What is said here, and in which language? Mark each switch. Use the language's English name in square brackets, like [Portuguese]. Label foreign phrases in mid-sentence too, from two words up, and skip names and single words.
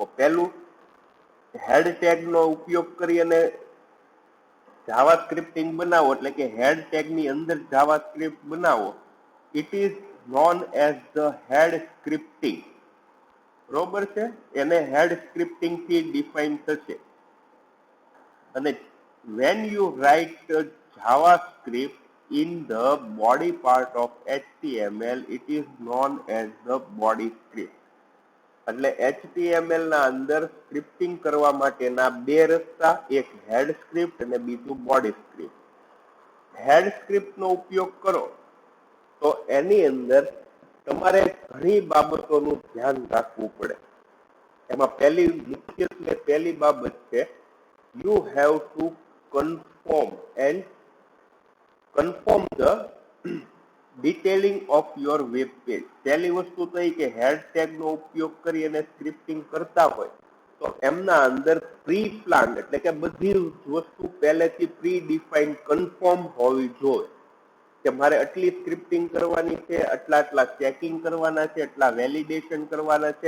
[Gujarati] પહેલું, [English] head tag [Gujarati] નો ઉપયોગ કરી અને [English] Java scripting [Gujarati] બનાવો, એટલે કે [English] head tag [Gujarati] ની અંદર જાવા સ્ક્રિપ્ટ બનાવો. [English] It is known as the head scripting. [Gujarati] બરોબર છે? એને [English] head scripting [Gujarati] થી ડિફાઇન થશે. [English] અને when you write JavaScript in the body part of HTML, it is known as the body script. [Gujarati] એટલે HTML ના અંદર સ્ક્રિપ્ટિંગ કરવા માટેના બે રસ્તા, એક [English] head script [Gujarati] અને બીજું [English] body script. head script [Gujarati] નો ઉપયોગ કરો તો એની અંદર તમારે ઘણી બાબતોનું ધ્યાન રાખવું પડે. એમાં મુખ્યત્વે પહેલી બાબત છે, [English] you have to confirm the detailing of your web page. [Gujarati] પહેલી વસ્તુ તો એ કે [English] head tag [Gujarati] નો ઉપયોગ કરી અને સ્ક્રિપ્ટિંગ કરતા હોય તો એમના અંદર [English] pre plan, [Gujarati] એટલે કે બધી વસ્તુ પહેલેથી [English] pre define confirm [Gujarati] હોવી જોઈએ, કે મારે આટલી સ્ક્રિપ્ટિંગ કરવાની છે, આટલા ચેકિંગ કરવાના છે, આટલા વેલિડેશન કરવાના છે.